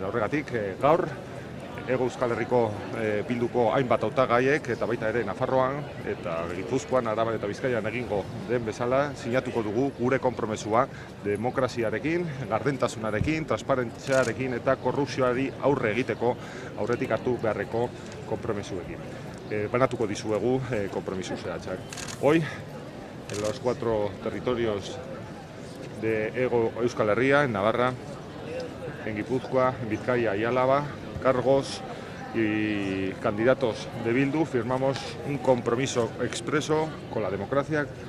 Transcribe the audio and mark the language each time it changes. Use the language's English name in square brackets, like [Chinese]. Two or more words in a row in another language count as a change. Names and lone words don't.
[Basque] Horregatik gaur Hego Euskal Herriko bilduko hainbat hautagaiek eta baita ere Nafarroan eta Gipuzkoan, Araban eta Bizkaian egingo den bezala sinatuko dugu gure konpromesua demokraziarekin, gardentasunarekin, transparentziarekin eta korrupzioari aurre egiteko aurretik hartu beharreko konpromesuekin. Banatuko dizuegu konpromiso zehatzak. [Spanish] Hoy, en los 4 territorios de Hego Euskal Herria, en Navarra, en Guipúzcoa, en Vizcaya y Álava, cargos y candidatos de Bildu firmamos un compromiso expreso con la democracia,